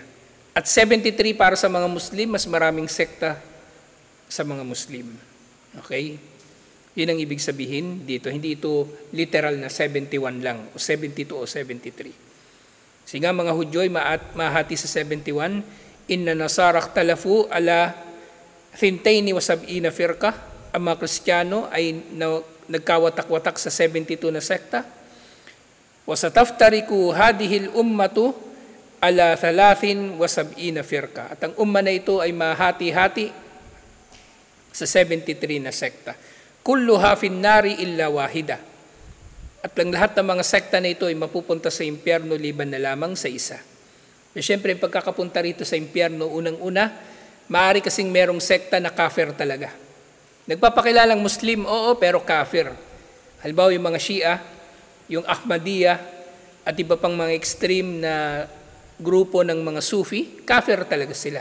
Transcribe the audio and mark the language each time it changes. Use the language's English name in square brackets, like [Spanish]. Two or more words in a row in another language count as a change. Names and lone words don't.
[Filipino] At 73 para sa mga Muslim, mas maraming sekta sa mga Muslim. Okay? Yun ang ibig sabihin dito. Hindi ito literal na 71 lang, o 72 o 73. Kasi nga mga Hudyo ay mahati sa 71, [Arabic] إن النصارى اختلفوا على 72 فرقة. [Filipino] Ang mga Kristiyano ay nagkawatak-watak sa 72 na sekta. [Arabic] وستفترق هذه الأمة على 73 فرقة. [Filipino] At ang umma na ito ay mahati-hati sa 73 na sekta. [Arabic] كلها في النار إلا واحدة. [Filipino] At ang lahat ng mga sekta na ito ay mapupunta sa impyerno liban na lamang sa isa. So, siyempre, pagkakapunta rito sa impyerno, unang-una, maaari kasing merong sekta na kafir talaga. Nagpapakilalang Muslim, oo, pero kafir. Halimbawa yung mga Shia, yung Ahmadiyya, at iba pang mga extreme na grupo ng mga Sufi, kafir talaga sila.